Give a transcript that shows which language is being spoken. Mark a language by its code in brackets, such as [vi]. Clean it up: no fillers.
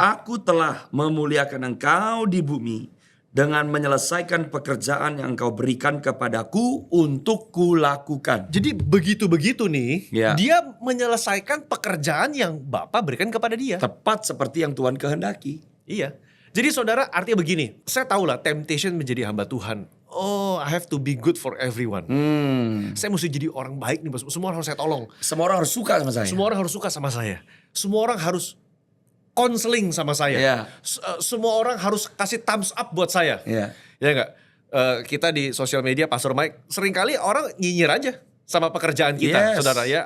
[id] Aku telah memuliakan engkau di bumi dengan menyelesaikan pekerjaan yang engkau berikan kepadaku untuk kulakukan. Jadi begitu-begitu nih, dia menyelesaikan pekerjaan yang Bapa berikan kepada dia. Tepat seperti yang Tuhan kehendaki. Iya. Jadi saudara, artinya begini, saya tahu lah temptation menjadi hamba Tuhan. [en] Oh, I have to be good for everyone. [id] Saya mesti jadi orang baik nih, semua orang harus saya tolong. Semua orang harus suka sama saya. Semua orang harus suka sama saya. Semua orang harus konseling sama saya. Semua orang harus kasih thumbs up buat saya. Ya enggak? Kita di sosial media, Pastor Mike, seringkali orang nyinyir aja sama pekerjaan kita, saudara ya.